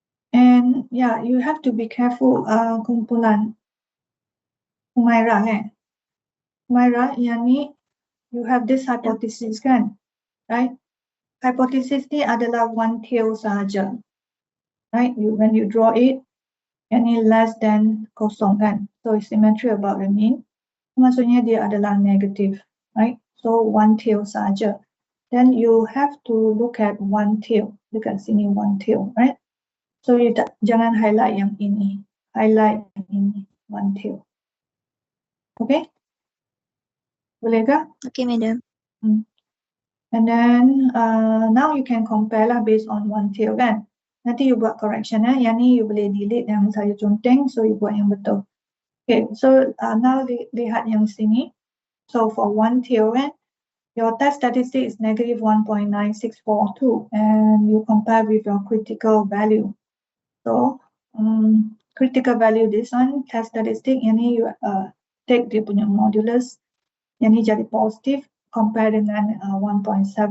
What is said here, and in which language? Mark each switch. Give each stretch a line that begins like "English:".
English: And yeah, you have to be careful kumpulan Humaira, Humaira,
Malay: yang ni
English: you have this hypothesis, kan? Right?
Malay: Hypothesis ni adalah one tail sahaja. Right?
English: When you draw it,
Malay: yang ni
English: less than
Malay: kosong, kan?
English: So it's symmetry about the mean.
Malay: Maksudnya dia adalah negative, right?
English: So one tail saja. Then you have to look at one tail.
Malay: Dekat sini
English: one tail, right?
Malay: So you jangan highlight yang ini. Highlight yang ini, one tail. Okay? Boleh ke?
English: Okay, madam. And then now you can compare lah based on one tail, kan?
Malay: Nanti you buat correction, yang ni you boleh delete yang saya conteng, so you buat yang betul.
English: Okay, so now
Malay: lihat yang sini.
English: So for one tail, kan, your test statistic is negative 1.9642 and you compare with your critical value.
Malay: So critical value this one, test statistic, yang ni
English: you take
Malay: dia punya modulus, yang ni jadi positif, compare dengan 1.7.